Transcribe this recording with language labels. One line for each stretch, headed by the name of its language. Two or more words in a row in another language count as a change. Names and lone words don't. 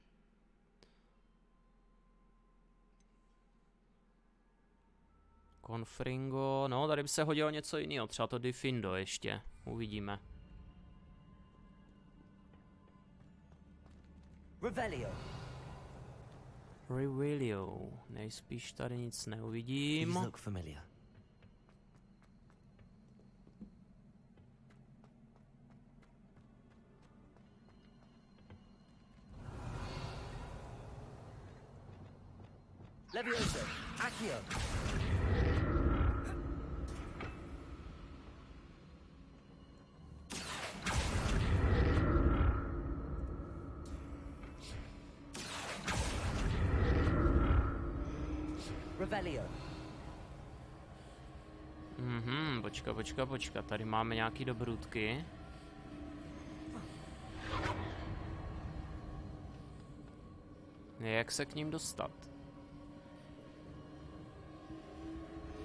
Czech: Confringo, no tady by se hodilo něco jiného, třeba to Diffindo ještě, uvidíme. Revelio. Revelio, nejspíš tady nic neuvidím.
English: These look familiar.
Czech: Levioso, Accio. Revelio. Počka, tady máme nějaký dobrůdky. Jak se k ním dostat?